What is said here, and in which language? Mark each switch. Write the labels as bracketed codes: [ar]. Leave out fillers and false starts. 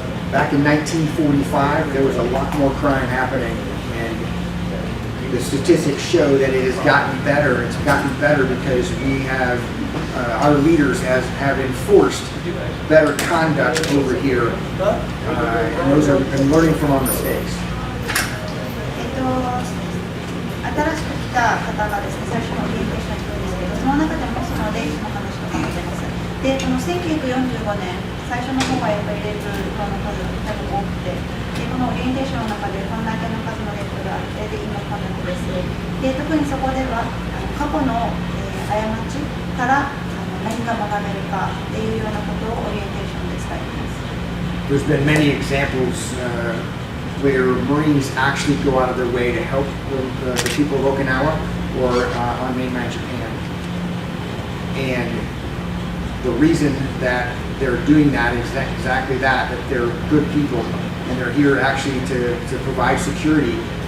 [en] Back in 1945, there was a lot more crime happening, and the statistics show that it has gotten better. It's gotten better because we have, our leaders have enforced better conduct over here, and those have been learning from our mistakes. [ja] 新しく来た方がですね、最初のオリエンテーションに来るんですけど、その中でもそのレイズの話とかも出ます。で、この1945年、最初の方はやっぱりレイズの数が多分多くて、で、このオリエンテーションの中でこんだけの数のレイズがあって、で、今こんなにですね。で、特にそこでは、過去の、過ちから何が学べるかっていうようなことをオリエンテーションで伝えています。 [en] There's been many examples where Marines actually go out of their way to help the people of Okinawa or on mainland Japan. And the reason that they're doing that is exactly that they're good people and they're here actually to provide security.